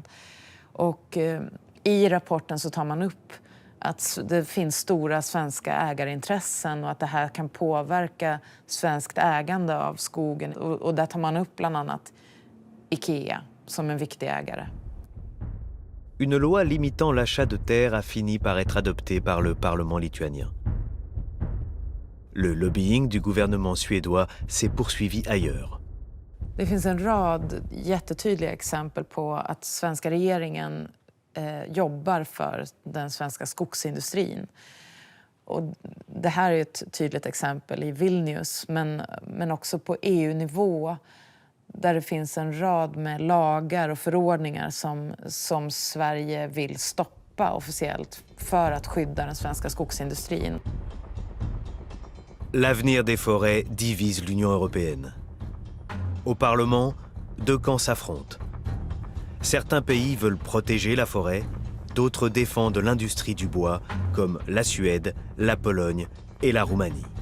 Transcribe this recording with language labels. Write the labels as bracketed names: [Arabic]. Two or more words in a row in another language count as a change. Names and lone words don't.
[Swedish] Och i rapporten så tar man upp att det finns stora svenska ägarintressen och att det här kan påverka svenskt ägande av skogen. Och där tar man upp bland annat IKEA som en viktig ägare. [French] Une loi limitant l'achat de terres a fini par être adoptée par le Parlement lituanien. Le lobbying du gouvernement suédois s'est poursuivi ailleurs. [Swedish] Det finns en rad jättetydliga exempel på att svenska regeringen jobbar för den svenska skogsindustrin. Och det här är ett tydligt exempel i Vilnius, men också på EU-nivå där det finns en rad med lagar och förordningar som Sverige vill stoppa officiellt för att skydda den svenska skogsindustrin. [French] L'avenir des forêts divise l'Union européenne. Au Parlement, deux camps s'affrontent. Certains pays veulent protéger la forêt, d'autres défendent l'industrie du bois, comme la Suède, la Pologne et la Roumanie.